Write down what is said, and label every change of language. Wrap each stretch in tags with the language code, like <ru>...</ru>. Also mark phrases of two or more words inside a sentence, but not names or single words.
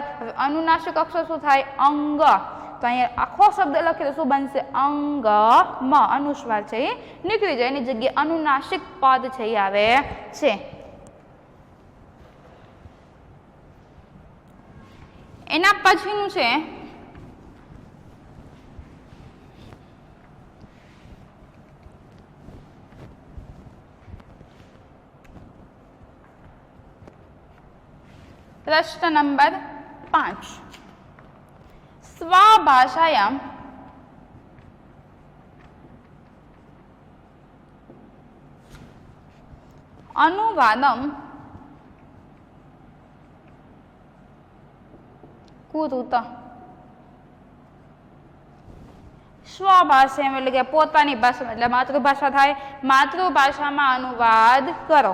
<gu>હવે અનુનાસિક અક્ષર શું થાય અંગ. તો અહીંયા આખો શબ્દ લખીએ તો શું બનશે અંગમ. અનુસ્વાર છે એ નીકળી જાય, એની જગ્યાએ અનુનાસિક પદ છે એ આવે છે. એના પછીનું છે પ્રશ્ન નંબર 5.</gu> <sa>स्वभाषायां अनुवादं कुरुत.</sa> <gu>સ્વભાષા એટલે કે પોતાની ભાષામાં, એટલે માતૃભાષા થાય, માતૃભાષામાં અનુવાદ કરો.</gu>